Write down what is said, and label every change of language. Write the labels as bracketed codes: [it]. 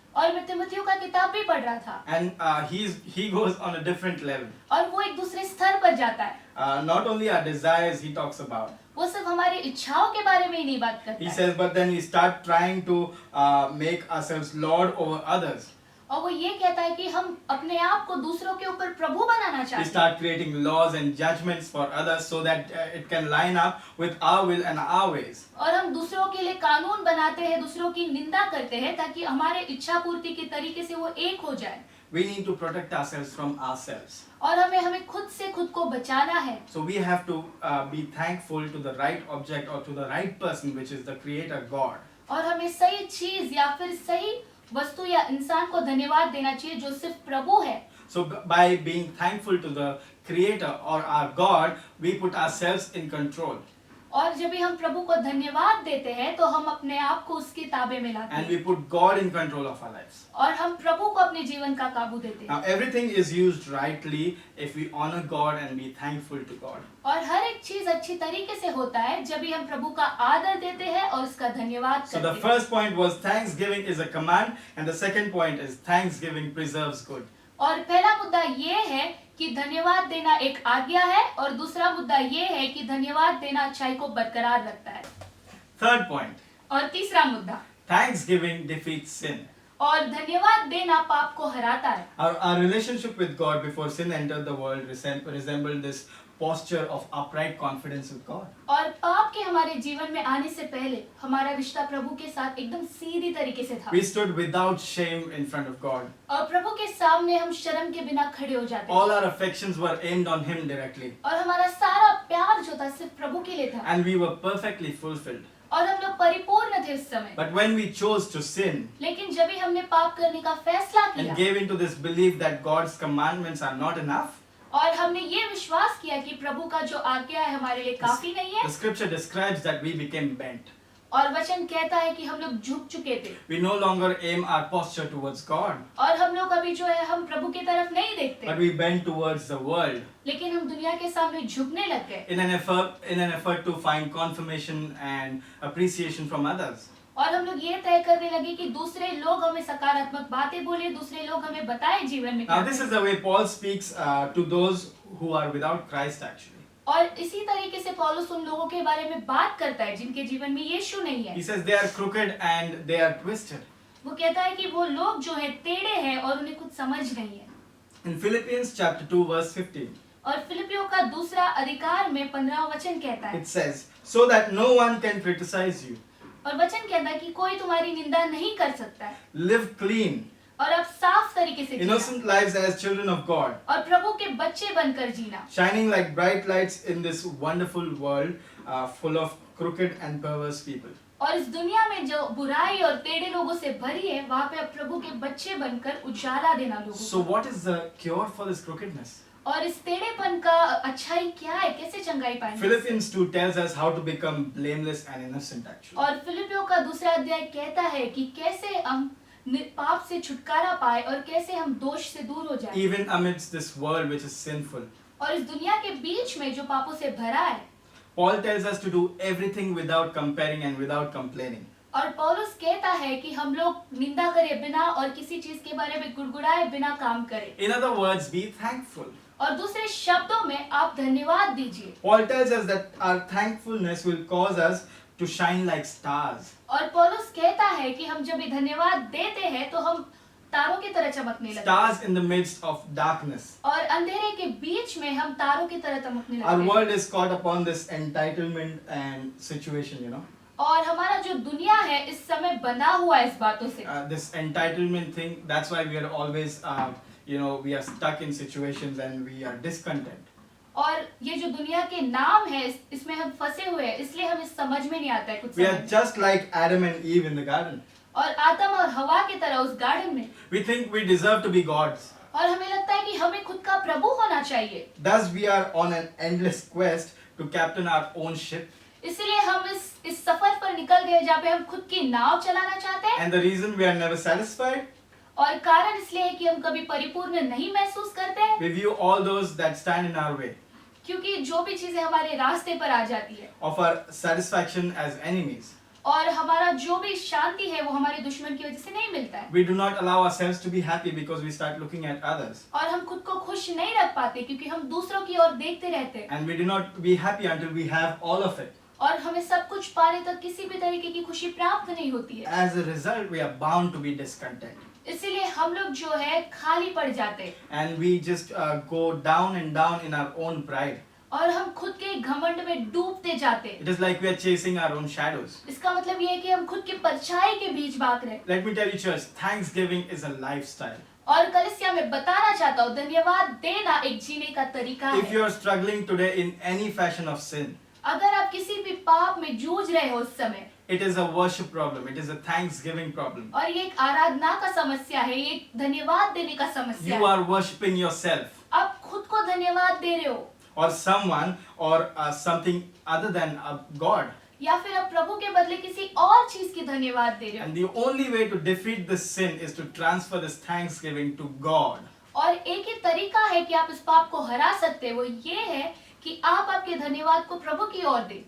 [hi] और मैं तिमुथियुस का किताब भी पढ़ रहा था [en] and he goes on a different level. [hi] और वो एक दूसरे स्तर पर जाता है। [en] Not only our desires he talks about. [hi] वो सिर्फ हमारी इच्छाओं के बारे में ही नहीं बात करता [en] He [hi] है। [en] says, but then we start trying to make ourselves Lord over others. [hi] और वो ये कहता है कि हम अपने आप को दूसरों के ऊपर प्रभु बनाना [en] We [hi] चाहते हैं। [en] start creating laws and judgments for others so that it can line up with our will and our ways. [hi] और हम दूसरों के लिए कानून बनाते हैं, दूसरों की निंदा करते हैं ताकि हमारे इच्छा पूर्ति के तरीके से वो एक हो जाए। [en] We need to protect ourselves from ourselves. [hi] और हमें खुद से खुद को बचाना है। [en] So we have to be thankful to the right object or to the right person, which is the Creator God. [hi] और हमें सही चीज या फिर सही वस्तु या इंसान को धन्यवाद देना चाहिए जो सिर्फ प्रभु है। [en] So by being thankful to the Creator or our God, we put ourselves in control. [hi] और जब भी हम प्रभु को धन्यवाद देते हैं तो हम अपने आप को उसके ताबे में लाते [en] And [hi] हैं [en] we put God in control of our lives. [hi] और हम प्रभु को अपने जीवन का काबू देते हैं। [en] Now everything is used rightly if we honor God and be thankful to God. [hi] और हर एक चीज अच्छी तरीके से होता है जब भी हम प्रभु का आदर देते हैं और उसका धन्यवाद [en] So the [hi] करते हैं। [en] first point was thanksgiving is a command, and the second point is thanksgiving preserves good. [hi] और पहला मुद्दा ये है कि धन्यवाद देना एक आज्ञा है और दूसरा मुद्दा ये है कि धन्यवाद देना अच्छाई को बरकरार रखता है। [en] Third point, [hi] और तीसरा मुद्दा, [en] thanksgiving defeats sin. [hi] और धन्यवाद देना पाप को हराता है। [en] Our relationship with God before sin entered the world resembled this posture of upright confidence with God. [hi] और पाप के हमारे जीवन में आने से पहले हमारा रिश्ता प्रभु के साथ एकदम सीधी तरीके से था [en] We stood without shame in front of God. [hi] और प्रभु के सामने हम शर्म के बिना खड़े हो जाते [en] All [hi] थे [en] our affections were aimed on Him directly, [hi] और हमारा सारा प्यार जो था सिर्फ प्रभु के लिए था [en] and we were perfectly fulfilled. [hi] और हम लोग परिपूर्ण थे उस समय। [en] But when we chose to sin [hi] लेकिन जब भी हमने पाप करने का फैसला [en] and [hi] किया [en] gave into this belief that God's commandments are not enough, [hi] और हमने ये विश्वास किया कि प्रभु का जो आज्ञा है हमारे लिए काफी नहीं है [en] the scripture describes that we became bent. [hi] और वचन कहता है कि हम लोग झुक चुके थे [en] We no longer aim our posture towards God, [hi] और हम लोग अभी जो है हम प्रभु की तरफ नहीं [en] but [hi] देखते [en] we bent towards the world [hi] लेकिन हम दुनिया के सामने झुकने लग गए [en] in an effort to find confirmation and appreciation from others. [hi] और हम लोग ये तय करने लगे कि दूसरे लोग हमें सकारात्मक बातें बोले, दूसरे लोग हमें बताएं जीवन में [en] Now [hi] क्या [en] this is [hi] करना [en] the way Paul speaks to those who are without Christ actually. [hi] है। और इसी तरीके से पौलुस उन लोगों के बारे में बात करता है जिनके जीवन में यीशु नहीं है। [en] He says they are crooked and they are twisted. [hi] वो कहता है कि वो लोग जो है टेढ़े हैं और उन्हें कुछ समझ नहीं है। [en] In Philippians chapter 2 verse 15, [hi] और फिलिपियों का दूसरा अधिकार में 15वां वचन कहता है [en] it says, so that no one can criticize you. [hi] और वचन कहता है कि कोई तुम्हारी निंदा नहीं कर सकता है [en] Live clean, [hi] और अब साफ तरीके से जीना [en] innocent lives as children of God, [hi] और प्रभु के बच्चे बनकर जीना [en] shining like bright lights in this wonderful world full of crooked and perverse people. [hi] और इस दुनिया में जो बुराई और टेढ़े लोगों से भरी है वहाँ पे अब प्रभु के बच्चे बनकर उजाला देना लोगों [en] So what is the cure for this crookedness? [hi] को। और इस टेढ़ेपन का अच्छाई क्या है, कैसे चंगाई पाएंगे? [en] Philippians 2 tells us how to become blameless and innocent actually. [hi] और फिलिपियों का दूसरा अध्याय कहता है कि कैसे हम पाप से छुटकारा पाए और कैसे हम दोष से दूर हो जाएं। [en] Even amidst this world which is sinful, [hi] और इस दुनिया के बीच में जो पापों से भरा है [en] Paul tells us to do everything without comparing and without complaining. [hi] और पौलुस कहता है कि हम लोग निंदा करे बिना और किसी चीज के बारे में गुड़गुड़ाए बिना काम करें। [en] In other words, be thankful. [hi] और दूसरे शब्दों में आप धन्यवाद दीजिए। [en] Paul tells us that our thankfulness will cause us to shine like stars. [hi] और पौलुस कहता है कि हम जब ये धन्यवाद देते हैं तो हम तारों की तरह चमकने लगते हैं [en] Stars in the midst of darkness. [hi] और अंधेरे के बीच में हम तारों की तरह चमकने [en] Our [hi] लगते हैं। [en] world is caught upon this entitlement and situation, you know. [hi] और हमारा जो दुनिया है इस समय बंधा हुआ है इस बातों से। [en] This entitlement thing, that's why we are always, we are stuck in situations and we are discontent. [hi] और ये जो दुनिया के नाम है इसमें हम फंसे हुए हैं, इसलिए हमें समझ में नहीं आता है कुछ [en] We are [hi] समझ। [en] just like Adam and Eve in the garden. [hi] और आदम और हवा की तरह उस गार्डन में। [en] We think we deserve to be gods. [hi] और हमें लगता है कि हमें खुद का प्रभु होना चाहिए। [en] Thus we are on an endless quest to captain our own ship. [hi] इसलिए हम इस सफर पर निकल गए जहाँ पे हम खुद की नाव चलाना चाहते हैं। [en] And the reason we are never satisfied, [hi] और कारण इसलिए है कि हम कभी परिपूर्ण नहीं महसूस करते हैं [en] we view all those that stand in our way [hi] क्योंकि जो भी चीजें हमारे रास्ते पर आ जाती है [en] of our satisfaction as enemies. [hi] और हमारा जो भी शांति है वो हमारे दुश्मन की वजह से नहीं मिलता है। [en] We do not allow ourselves to be happy because we start looking at others. [hi] और हम खुद को खुश नहीं रख पाते क्योंकि हम दूसरों की ओर देखते रहते हैं। [en] And we do not be happy until we have all of it. [hi] और हमें सब कुछ पाने तक किसी भी तरीके की खुशी प्राप्त नहीं होती है। [en] As a result, we are bound to be discontent. [hi] इसीलिए हम लोग जो है खाली पड़ जाते हैं [en] And we just go down and down in our own pride. [hi] और हम खुद के घमंड में डूबते जाते हैं। [en] It is like we are chasing our own shadows. [hi] इसका मतलब ये है कि हम खुद की परछाई के बीच भाग रहे हैं। [en] Let me tell you, church, thanksgiving is a lifestyle. [hi] और कलिसिया में बताना चाहता हूँ धन्यवाद देना एक जीने का तरीका [en] If [hi] है। [en] you are struggling today in any fashion of sin, [hi] अगर आप किसी भी पाप में जूझ रहे हो उस समय [en] it is a worship problem. It is a thanksgiving problem. [hi] और ये एक आराधना का समस्या है, ये एक धन्यवाद देने का समस्या [en] You [hi] है। [en] are worshiping yourself [hi] आप खुद को धन्यवाद दे रहे हो [en] or someone or something other than God. [hi] या फिर आप प्रभु के बदले किसी और चीज की धन्यवाद दे रहे हो। [en] And the only way to defeat this sin is to transfer this thanksgiving to God. [hi] और एक ही तरीका है कि आप इस पाप को हरा सकते हैं, वो ये है कि आप आपके धन्यवाद को प्रभु की ओर दें